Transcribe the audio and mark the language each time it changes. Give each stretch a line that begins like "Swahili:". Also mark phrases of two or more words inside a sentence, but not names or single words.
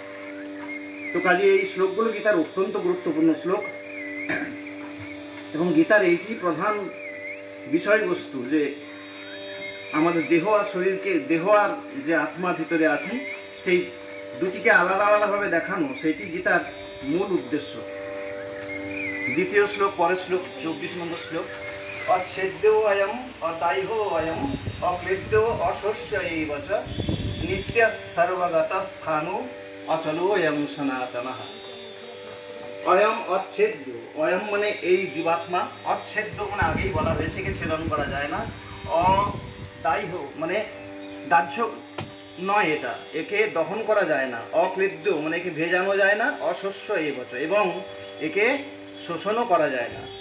Bangla: তো কাজে এই শ্লোকগুলো গীতার অত্যন্ত গুরুত্বপূর্ণ শ্লোক এবং গীতার এইটি প্রধান বিষয়বস্তু যে আমাদের দেহ আর শরীরকে, দেহ আর যে আত্মা ভিতরে আছে সেই দুটিকে আলাদা আলাদাভাবে দেখানো, সেইটি গীতার মূল উদ্দেশ্য। দ্বিতীয় শ্লোক, পরের শ্লোক 24 নম্বর শ্লোক।
Sanskrit: অচ্ছেদ্যো অয়ম অদাইহ অয়ম অক্লেদ্য অশস্য এইব চ নিত্য সর্বগত স্থানো অচলো অয়ম সনাতনঃ। অয়ম অচ্ছেদ্য,
Bangla: অয়ম মানে এই জীবাত্মা, অচ্ছেদ্য মানে আগেই বলা হয়েছে একে ছেদন করা যায় না। অদাইহ মানে দাহ্য নয়, এটা একে দহন করা যায় না। অক্লেদ্য মানে একে ভেজানো যায় না।
Sanskrit: অশস্য এইব চ
Bangla: এবং একে শোষণও করা যায় না।